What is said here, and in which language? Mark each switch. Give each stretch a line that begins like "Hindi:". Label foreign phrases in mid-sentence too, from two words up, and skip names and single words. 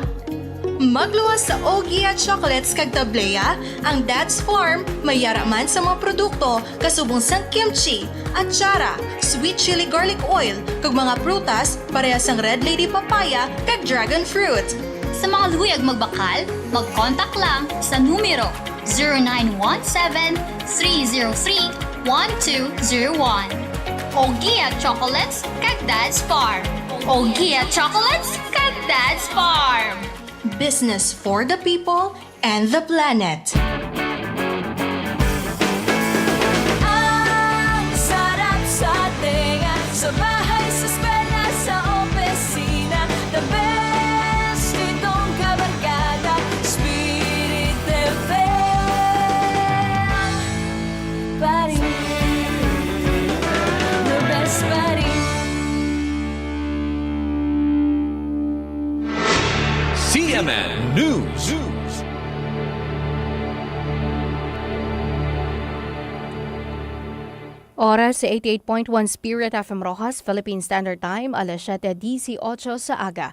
Hiligaynon: Magluwas sa Ogie at Chocolates kag Tablea, ang Dad's Farm may yaraman sa mga produkto kasubong sang kimchi, atsara,
English: sweet chili garlic oil,
Hiligaynon: kag mga prutas parehas sang
English: red lady papaya
Hiligaynon: kag
English: dragon fruit.
Hiligaynon: Sa mga luyag magbakal, mag-contact lang sa numero 0917-303-1201. Ogie at Chocolates kag Dad's Farm. Ogie at Chocolates kag Dad's Farm.
English: Business for the people and the planet.
Filipino: Ang sarap sa tenga, sa bahay, sa eskwela, sa opisina.
English: The best
Filipino: itong kabarkada, Spirit FM. Pa rin,
English: the best
Filipino: pa rin.
English: CMN News.
Hiligaynon: Oras sa 88.1 Spirit FM Rojas, Philippine Standard Time, alas 7:18 sa aga.